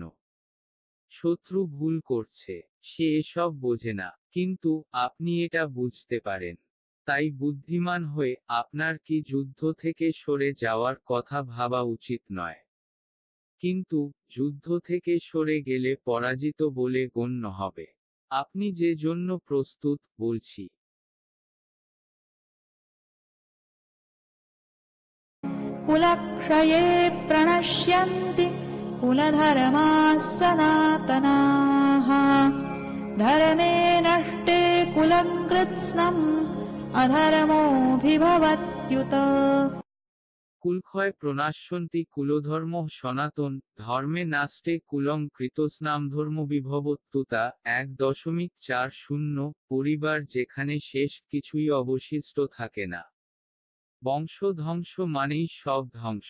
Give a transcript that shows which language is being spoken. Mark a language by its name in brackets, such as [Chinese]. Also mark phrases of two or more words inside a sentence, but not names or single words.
[Bangla] শত্রু ভুল করছে, সে এসব বোঝে না, কিন্তু আপনি এটা বুঝতে পারেন। তাই বুদ্ধিমান হয়ে আপনার কি যুদ্ধ থেকে সরে যাওয়ার কথা ভাবা উচিত নয়। কিন্তু যুদ্ধ থেকে সরে গেলে পরাজিত বলে গণ্য হবে। আপনি যে জন্য প্রস্তুত, বলছি। [Sanskrit] कुलक्षये प्रणश्यन्ति कुलधर्माः सनातनाः धर्मे नष्टे कुलं कृत्स्नम् अधर्मोऽभिभवत्युत। কুলক্ষয় প্রণাশ্যন্তি কুলধর্ম সনাতন, ধর্মে নাস্তে কুলং কৃতস্নাম ধর্মবিভবত্যুতা। [Bangla] 1.40 পরিবার যেখানে শেষ কিছুই অবশিষ্ট থাকে না। বংশ ধ্বংস মানেই সব ধ্বংস।